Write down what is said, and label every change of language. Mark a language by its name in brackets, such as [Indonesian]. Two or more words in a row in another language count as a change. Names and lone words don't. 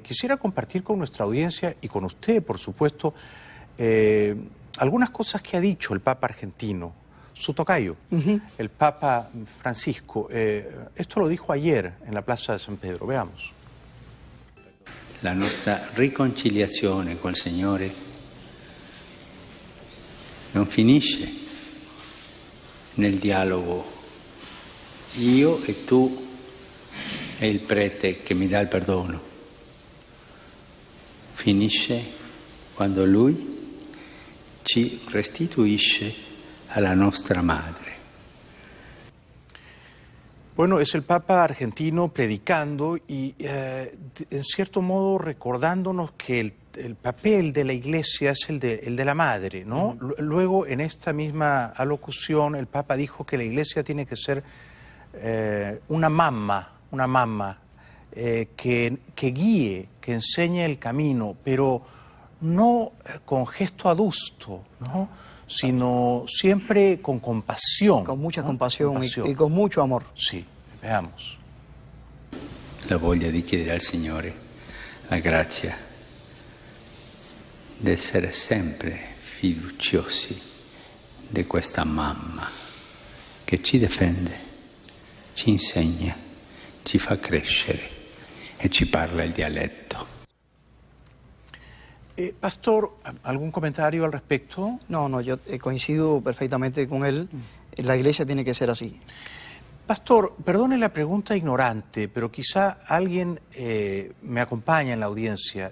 [Spanish] Quisiera compartir con nuestra audiencia y con usted, por supuesto, algunas cosas que ha dicho el Papa argentino, su tocayo, el Papa Francisco. Esto lo dijo ayer en la Plaza de San Pedro. Veamos. [Italian] La nostra riconciliazione col Signore non finisce nel dialogo io e tu e il prete che mi dà il perdono. Finisce quando lui ci restituisce alla nostra madre. [Spanish] Bueno, es el Papa argentino predicando y en cierto modo recordándonos que el papel de la Iglesia es el de la madre, ¿no? Luego, en esta misma alocución, el Papa dijo que la Iglesia tiene que ser una mamá que guíe, que enseñe el camino, pero no con gesto adusto, ¿no? Sino siempre con compasión. Con mucha ¿no? compasión y con mucho amor. Sí, veamos. [Italian] La voglia di chiedere al Signore la grazia di essere sempre fiduciosi di questa mamma che ci difende, ci insegna, ci fa crescere e ci parla il dialetto. [Spanish] Pastor, ¿algún comentario al respecto? No, yo coincido perfectamente con él. La Iglesia tiene que ser así. Pastor, perdone la pregunta ignorante, pero quizá alguien me acompaña en la audiencia.